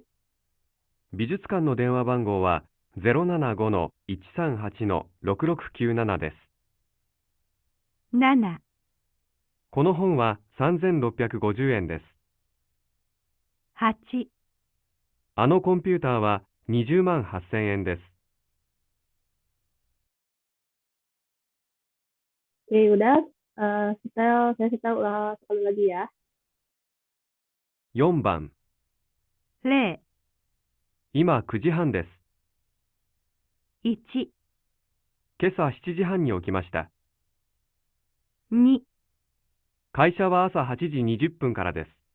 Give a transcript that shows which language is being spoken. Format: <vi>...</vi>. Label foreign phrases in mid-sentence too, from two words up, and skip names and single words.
<ja>美術館の電話番号は075-138-6697です。 7、この本は3650円です。 8、あのコンピューターは20万8000円です。</ja> <id>Oke, udah. Saya ulang sekali lagi ya.</id> <ja>4 番、 0、今9時半です。 1、今朝7時半に起きました。 2、会社は朝8時20分からです。</ja>